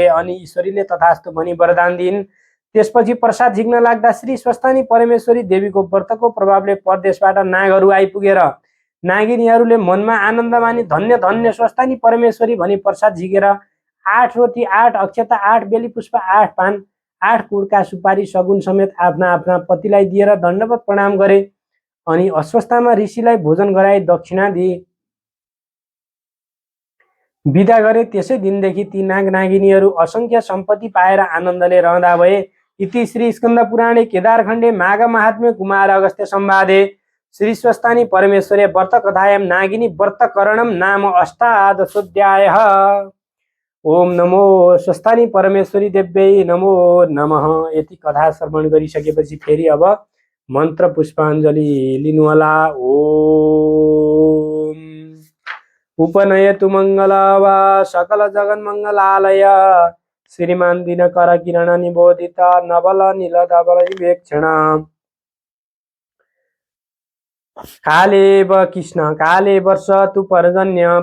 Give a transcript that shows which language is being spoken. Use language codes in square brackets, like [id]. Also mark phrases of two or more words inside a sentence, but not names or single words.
[ne] अनि ईश्वरीले तथास्तु भनी वरदान दिइन्। त्यसपछि प्रसाद झिक्न लाग्दा श्री स्वस्थानी परमेश्वरी देवीको व्रतको प्रभावले परदेशबाट नागहरू आइपुगेर नागिनीहरूले मनमा आनन्द मानी धन्य धन्य स्वस्थानी परमेश्वरी भनी प्रसाद झिकेर 8 रोटी, 8 अक्षता, 8 बेली पुष्प, 8 पान, 8 कुड्का, सुपारी सगुन समेत आफ्ना आफ्ना पतिलाई दिएर दण्डवत प्रणाम गरे। अनि अश्वत्थामा ऋषिलाई भोजन गराई दक्षिणा दिए, विदा गरे। त्यसै दिनदेखि ती नाग नागिनीहरू असंख्य सम्पत्ति पाएर आनन्दले रहँदा भए। [sa] इति श्री स्कंद पुराणे केदारखण्डे माघ महात्म्य कुमार अगस्त्य संवादे श्री स्वस्तानी परमेश्वरे व्रत कथायां नागिनी व्रतकरणं नाम अष्टादशोऽध्यायः। ओम नमो स्वस्तानी परमेश्वरी देव्यै नमो नमः। [ne] यति कथा श्रवण गरिसकेपछि फेरि अब मन्त्र पुष्पाञ्जलि लिनुहोला। [sa] ओम उपनयतु मङ्गलवा सकल जगन्मङ्गलालय श्रीमान दिनकर किरण निबोधित नवल नील धवल विवेक्षण कालेव कृष्ण काले वर्ष तु पर्जन्य